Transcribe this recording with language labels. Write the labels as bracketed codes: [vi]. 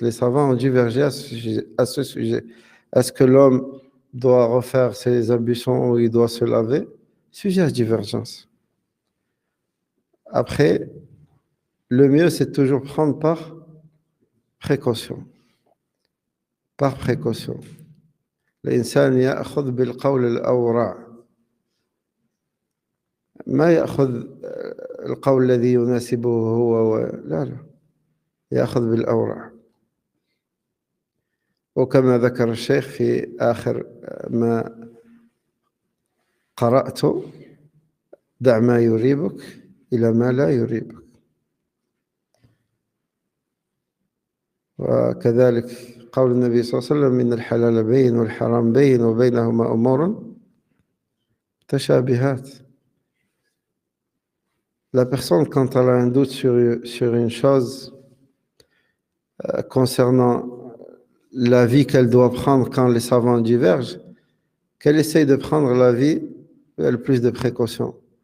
[fr] Les savants ont divergé à ce sujet. Est-ce que l'homme doit refaire ses ablutions ou il doit se laver? Sujet à divergence. Après, le mieux, c'est toujours prendre par précaution. Par précaution. [ar] الإنسان يأخذ بالقول الأورع ما يأخذ القول الذي يناسبه هو لا يأخذ بالأورع. وكما ذكر الشيخ في آخر ما قرأت دع ما يريبك إلى ما لا يريبك. وكذلك قول النبي صلى الله عليه وسلم إن الحلال بين والحرام بين وبينهما أمور متشابهات. [fr] La personne, quand elle a un doute sur une chose concernant la vie qu'elle doit prendre quand les savants divergent, qu'elle essaye de prendre la vie avec le plus de précautions.